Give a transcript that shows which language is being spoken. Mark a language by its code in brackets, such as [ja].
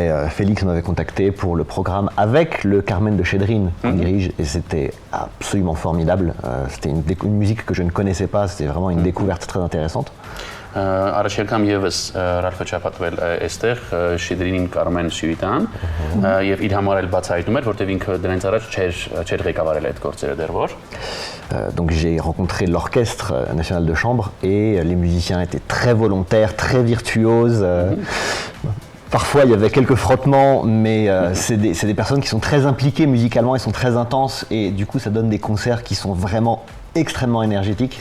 [fr] Félix m'avait contacté pour le programme avec le Carmen de Chédrine qu'on dirige et c'était absolument formidable. C'était une musique que je ne connaissais pas, c'était vraiment une découverte très intéressante. [hy] Առաջին անգամ եւս Ռալֆը չափատվել այստեղ Շիդրինին Կարմեն Սյուիտան եւ իր համար էլ բացահայտում էր, որտեղ ինքը դրանից առաջ չէր ղեկավարել այդ գործերը դեռ որ։ [fr] Donc j'ai rencontré l'orchestre national de chambre et les musiciens étaient très volontaires, très virtuoses. Parfois, il y avait quelques frottements, mais c'est des personnes qui sont très impliquées musicalement, elles sont très intenses et du coup, ça donne des concerts qui sont vraiment extrêmement énergétiques.